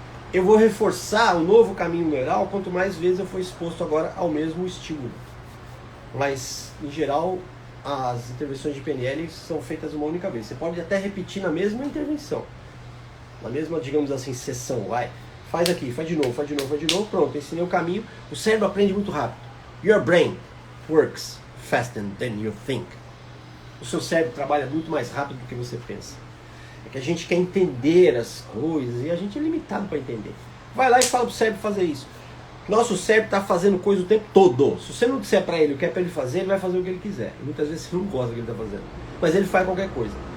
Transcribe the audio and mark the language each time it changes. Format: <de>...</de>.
<pt>Eu vou reforçar o novo caminho neural quanto mais vezes eu for exposto agora ao mesmo estímulo. Mas, em geral, as intervenções de PNL são feitas uma única vez. Você pode até repetir na mesma intervenção. Na mesma, digamos assim, sessão. Vai. Faz aqui, faz de novo, pronto, ensinei o caminho. O cérebro aprende muito rápido.</pt> <en>Your brain works faster than you think.</en> <pt>O seu cérebro trabalha muito mais rápido do que você pensa. É que a gente quer entender as coisas e a gente é limitado para entender. Vai lá e fala pro cérebro fazer isso. Nosso cérebro está fazendo coisa o tempo todo. Se você não disser para ele o que é para ele fazer, ele vai fazer o que ele quiser. E muitas vezes você não gosta do que ele está fazendo. Mas ele faz qualquer coisa.</pt>